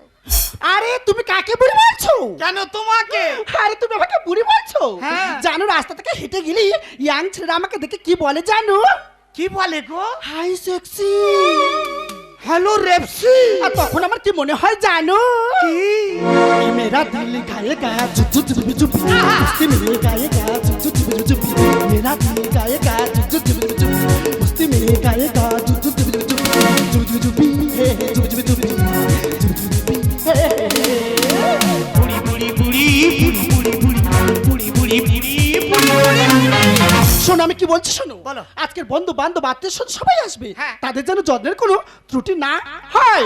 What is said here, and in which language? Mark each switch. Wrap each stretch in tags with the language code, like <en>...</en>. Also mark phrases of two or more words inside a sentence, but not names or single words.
<bn>আরে তুমি কাকে বুড়ি বলছো? কেন তোমাকে? আরে তুমি আমাকে বুড়ি বলছো? হ্যাঁ। জানো রাস্তা থেকে হেঁটে গেলি ইয়াং ছেলেরা আমাকে দেখে কি বলে জানো? কি বলে গো?</bn> <en>Hi sexy. Hello repsi.</en> <bn>আর তখন আমার কি মনে হয় জানো? কি?</bn> <hi>ये मेरा दिल गाएगा चुप चुप चुप मस्ती में गाएगा चुप चुप चुप मेरा दिल गाएगा चुप चुप चुप मस्ती में गाएगा चुप</hi> <bn>চুপি চুপি চুপি হে হে চুপি চুপি চুপি চুপি বুড়ি বুড়ি বুড়ি বুড়ি বুড়ি বুড়ি বুড়ি বুড়ি বুড়ি শোনো আমি কি বলছি শোনো বলো। আজকের বন্ধু বান্ধব আত্মীয় স্বজন সবাই আসবে হ্যাঁ। তাদের যেন যত্নের কোনো ত্রুটি না হয়</bn>